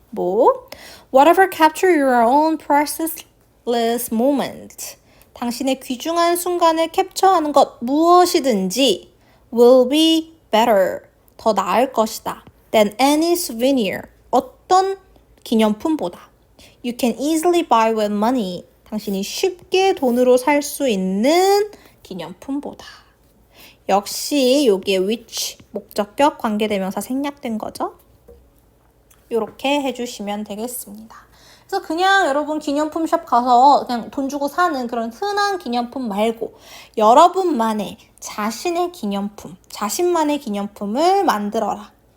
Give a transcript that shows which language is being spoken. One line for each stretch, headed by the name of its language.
English: 뭐? whatever capture your own priceless moment.
Korean: 당신의 귀중한 순간을 캡처하는 것 무엇이든지
English: will be better.
Korean: 더 나을 것이다.
English: than any souvenir.
Korean: 어떤 기념품보다.
English: You can easily buy with money.
Korean: 당신이 쉽게 돈으로 살 수 있는 기념품보다. 역시 여기에 which 목적격 관계대명사 생략된 거죠. 이렇게 해주시면 되겠습니다. 그래서 그냥 여러분 기념품샵 가서 그냥 돈 주고 사는 그런 흔한 기념품 말고 여러분만의 자신의 기념품, 자신만의 기념품을 만들어라.